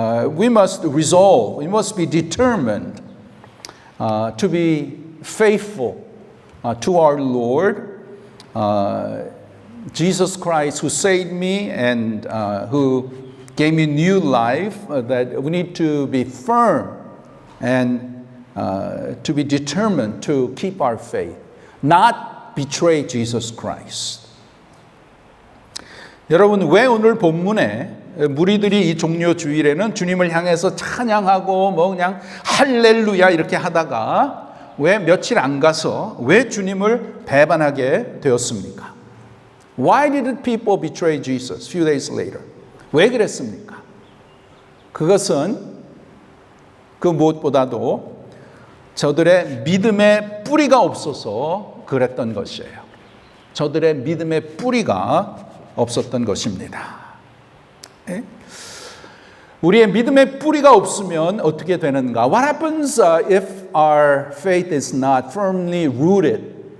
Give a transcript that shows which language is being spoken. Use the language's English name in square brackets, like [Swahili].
[English] we must resolve, we must be determined to be faithful to our Lord, Jesus Christ, who saved me and who gave me new life, that we need to be firm and to be determined to keep our faith. Not betray Jesus Christ. [Korean] 여러분, 왜 오늘 본문에 무리들이 이 종려 주일에는 주님을 향해서 찬양하고 그냥 할렐루야 이렇게 하다가 왜 며칠 안 가서 왜 주님을 배반하게 되었습니까? [English] Why did people betray Jesus few days later? [Korean] 왜 그랬습니까? 그것은 그 무엇보다도 저들의 믿음의 뿌리가 없어서 그랬던 것이에요. 저들의 믿음의 뿌리가 없었던 것입니다. 네? 우리의 믿음의 뿌리가 없으면 어떻게 되는가? [English] What happens if our faith is not firmly rooted?